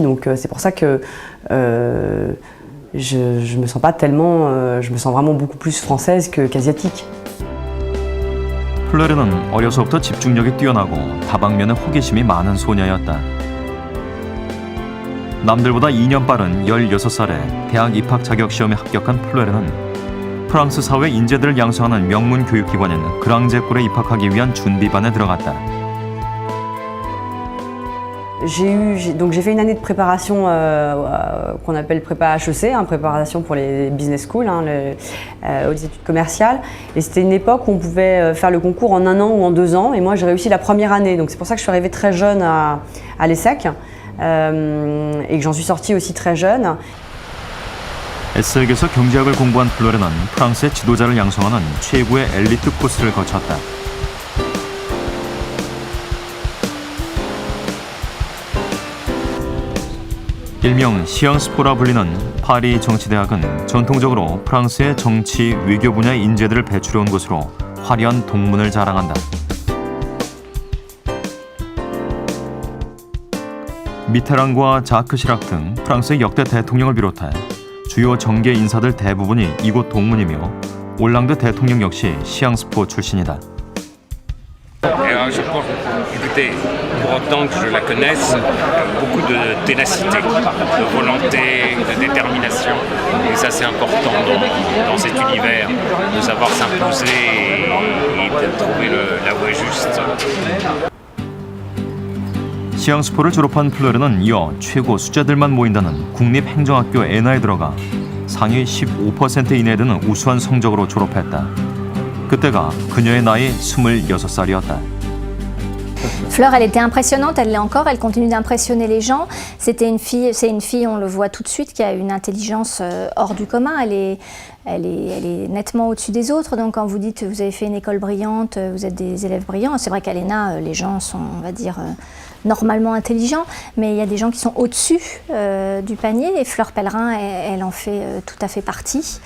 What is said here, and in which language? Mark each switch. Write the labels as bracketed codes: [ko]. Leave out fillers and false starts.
[fr] Donc c'est pour ça que je me sens pas tellement, je me sens vraiment beaucoup plus française qu'asiatique. [ko] 플레르는 어려서부터 집중력이 뛰어나고 다방면에 호기심이 많은 소녀였다. 남들보다 2년 빠른 16살에 대학 입학 자격 시험에 합격한 플레르는 프랑스 사회 인재들을 양성하는 명문 교육기관인 그랑제꿀에 입학하기 위한 준비반에 들어갔다. [fr] Donc j'ai fait une année de préparation qu'on appelle prépa HEC, préparation pour les business schools, aux études commerciales. Et c'était une époque où on pouvait faire le concours en 1 an ou en 2 ans. Et moi j'ai réussi la première année. Donc c'est pour ça que je suis arrivée très jeune à l'ESSEC et que j'en suis sortie aussi très jeune. [ko] 에스섹에서 경제학을 공부한 플레르는 프랑스의 지도자를 양성하는 최고의 엘리트 코스를 거쳤다. 일명 시앙스포라 불리는 파리 정치대학은 전통적으로 프랑스의 정치, 외교 분야의 인재들을 배출해온 곳으로 화려한 동문을 자랑한다. 미테랑과 자크 시락 등 프랑스의 역대 대통령을 비롯해 주요 정계 인사들 대부분이 이곳 동문이며 올랑드 대통령 역시 시앙스포 출신이다. [fr] Je pense, écoutez, pour autant que je la connaisse, beaucoup de ténacité, de volonté, de détermination. Et ça, c'est important dans cet univers, de savoir s'imposer et de trouver la voie juste. [ko] 시앙스포를 졸업한 플레르는 이어 최고 수재들만 모인다는 국립행정학교 에나에 들어가 상위 15% 이내에 드는 우수한 성적으로 졸업했다. 그때가 그녀의 나이 26살이었다. [fr] Fleur, elle était impressionnante, elle l'est encore, elle continue d'impressionner les gens. C'est une fille, on le voit tout de suite, qui a une intelligence hors du commun. Elle est nettement au-dessus des autres. Donc quand vous dites vous avez fait une école brillante, vous êtes des élèves brillants, c'est vrai qu'à l'ENA, les gens sont, on va dire, normalement intelligents, mais il y a des gens qui sont au-dessus du panier et Fleur Pellerin, elle en fait tout à fait partie.